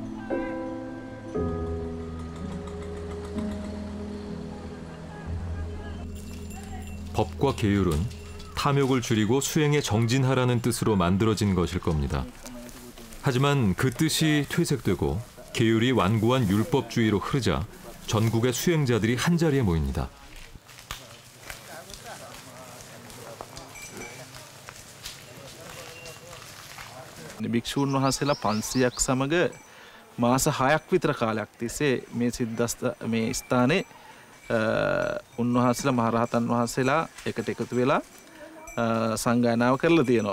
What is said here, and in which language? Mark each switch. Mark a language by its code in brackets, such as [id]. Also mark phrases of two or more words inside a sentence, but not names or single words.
[ko] 법과 계율은 탐욕을 줄이고 수행에 정진하라는 뜻으로 만들어진 것일 겁니다. 하지만 그 뜻이 퇴색되고 계율이 완고한 율법주의로 흐르자 전국의 수행자들이 한자리에 모입니다. [si] භික්ෂූන් වහන්සේලා 500ක් සමග මාස 6ක් විතර කාලයක් තිස්සේ මේ සිද්ධාස්ත මේ ස්ථානයේ උන්වහන්සේලා මහරහතන් වහන්සේලා එකට එකතු වෙලා සංගායනාව කරලා තියෙනවා.